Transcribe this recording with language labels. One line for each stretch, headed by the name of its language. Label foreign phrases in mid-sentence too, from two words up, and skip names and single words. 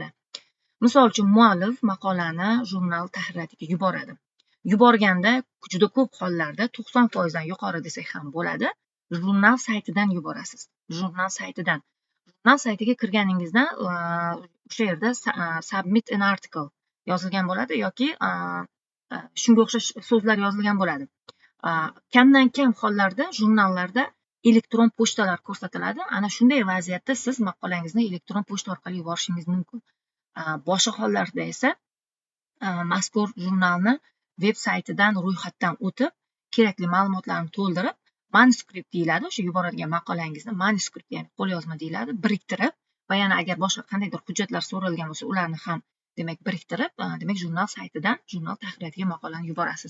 Uzbek: Misol uchun muallif maqolani jurnal tahririyatiga yuboradi. Yuborganda juda ko'p hollarda 90% dan yuqori desak ham bo'ladi. jurnal saytidan yuborasiz. Jurnal saytidan. Jurnal saytiga kirganingizda o'sha yerda
English: submit an article
Uzbek: yozilgan bo'ladi yoki shunga o'xshash so'zlar yozilgan bo'ladi. Kamdan kam hollarda jurnallarda elektron pochtalar ko'rsatiladi. Ana shunday vaziyatda siz maqolangizni elektron pochta orqali yuborishingiz mumkin. Boshqa hollarda esa mazkur jurnalni veb saytidan ro'yxatdan o'tib, kerakli ma'lumotlarni to'ldirib, manuskript deyiladi, o'sha yuboradigan maqolangizni manuskript, ya'ni qo'lyozma deyiladi, biriktirib va yana agar boshqa qandaydir hujjatlar so'ralgan bo'lsa, ularni ham demak biriktirib, demak jurnal saytidan jurnal tahririyatiga maqolani yuborasiz.